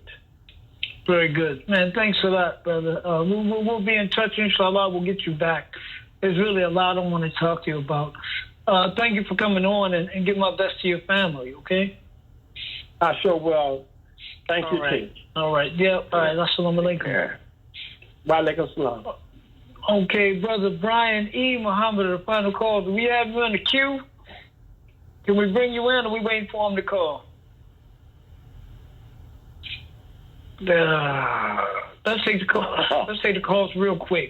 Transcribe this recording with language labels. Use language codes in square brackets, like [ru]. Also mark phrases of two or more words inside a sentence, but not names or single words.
[en] Very good. Man, thanks for that, brother. We'll be in touch, inshallah. We'll get you back. There's really a lot I want to talk to you about. Thank you for coming on and give my best to your family, okay? I sure will. Thank you, too. All right. Yeah. All right. [ar] Assalamu alaikum. Wa alaikum salam. [en] Okay, Brother Brian E. Muhammad, the final call. Do we have you in the queue? Can we bring you in, or we waiting for him to call? Let's take the call. Let's take the calls real quick.